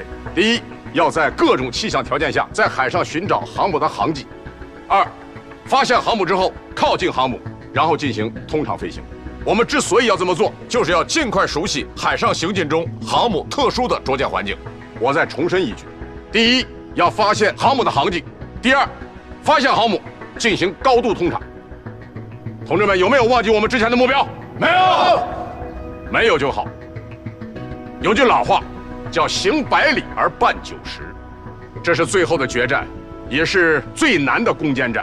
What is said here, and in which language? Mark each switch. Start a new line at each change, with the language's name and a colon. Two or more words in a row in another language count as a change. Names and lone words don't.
Chinese: 第一，要在各种气象条件下在海上寻找航母的航迹；二，发现航母之后靠近航母，然后进行通常飞行。我们之所以要这么做，就是要尽快熟悉海上行进中航母特殊的着舰環境。我再重申一句：第一，要發現航母的航迹； 第二，發現航母進行高度通場。同志們，有沒有忘記我們之前的目標？沒有，沒有就好。有句老話叫行百里而半九十，這是最後的決戰，也是最難的攻堅戰。